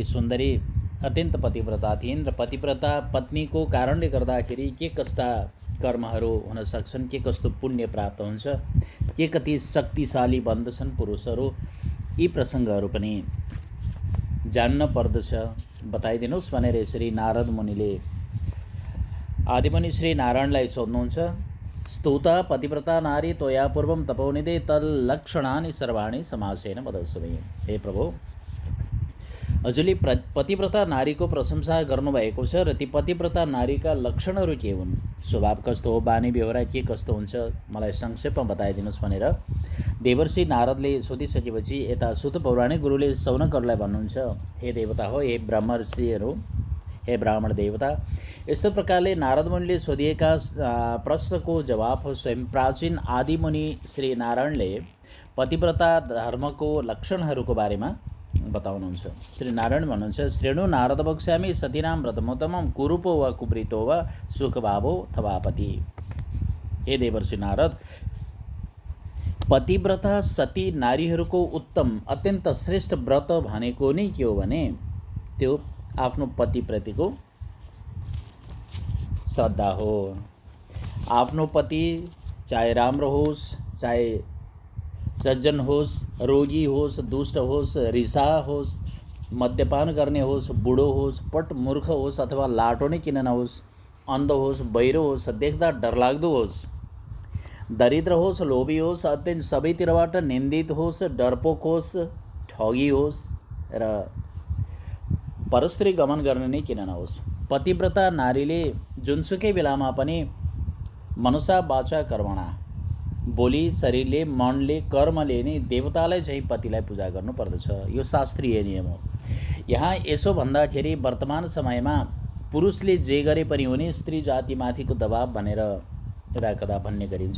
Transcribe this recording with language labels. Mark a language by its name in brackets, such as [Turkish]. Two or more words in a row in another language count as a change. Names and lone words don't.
[Nepali] सुन्दरी अत्यन्त पतिव्रता थिइन् र पतिव्रता पत्नीको कारणले गर्दाखेरि के कस्ता कर्महरू हुन सक्छन्, के कस्तो पुण्य प्राप्त हुन्छ, के कति शक्तिशाली बन्दछन् पुरुषहरू, यी प्रसङ्गहरू पनि जान्न पर्दछ, बताइदिनुहोस् भनेर यसरी नारद मुनिले आदिमुनि श्री नारायणलाई सोध्नुहुन्छ। [Sanskrit] स्तुता पतिव्रता नारी त्वया पूर्वं तपोनिधे तल्लक्षणानि सर्वाणि समासेन वदस्व मे। [Nepali] हे प्रभु, हजुरले पतिव्रता नारीको प्रशंसा गर्नुभएको छ र ती पतिव्रता नारीका लक्षणहरू के हुन्, स्वभाव कस्तो हो, बानी बेहोरा के कस्तो हुन्छ, मलाई संक्षेपमा बताइदिनुहोस् भनेर देवर्षि नारदले सोधिसकेपछि यता सुत पौराणिक गुरुले सौनकहरूलाई भन्नुहुन्छ, हे देवता हो, हे ब्रह्मर्षिहरू, हे ब्राह्मण देवता, यस्तो प्रकारले नारद मुनिले सोधिएका प्रश्नको जवाफ स्वयं प्राचीन आदिमुनि श्री नारायणले पतिव्रता धर्मको लक्षणहरूको बारेमा बताउनुहुन्छ। श्री नारायण भन्नुहुन्छ, [Sanskrit] श्रेणु नारद वक्ष्यामि सतीनां व्रतमोत्तमं कुरूपो वा कुप्रीतो वा सुखभावो थवापति। [Nepali] हे देवर्षि नारद, पतिव्रता सती नारीहरूको उत्तम अत्यन्त श्रेष्ठ व्रत भनेको नै के हो भने त्यो आफ्नो पतिप्रतिको श्रद्धा हो। आफ्नो पति चाहे राम्रो होस्, चाहे सज्जन होस्, रोगी होस्, दुष्ट होस्, रिसा होस्, मद्यपान गर्ने होस्, बुढो होस्, पट मूर्ख होस् अथवा लाटो नै किन नहोस्, अन्ध होस्, बहिरो होस्, देख्दा डरलाग्दो होस्, दरिद्र होस्, लोभी होस्, अत्यन्त सबैतिरबाट निन्दित होस्, डरपोक होस्, ठगी होस् र परस्त्री गमन गर्ने नै किन नहोस्। पतिव्रता नारीले जुनसुकै बेलामा पनि [Sanskrit] मनसा वाचा कर्मणा, [Nepali] बोली शरीरले मनले कर्मले नै देवतालाई चाहिँ पतिलाई पूजा गर्नुपर्दछ। यो शास्त्रीय नियम हो। यहाँ यसो भन्दाखेरि वर्तमान समयमा पुरुषले जे गरे पनि हुने, स्त्री जातिमाथिको दबाब भनेर यदाकदा भन्ने गरिन्छ।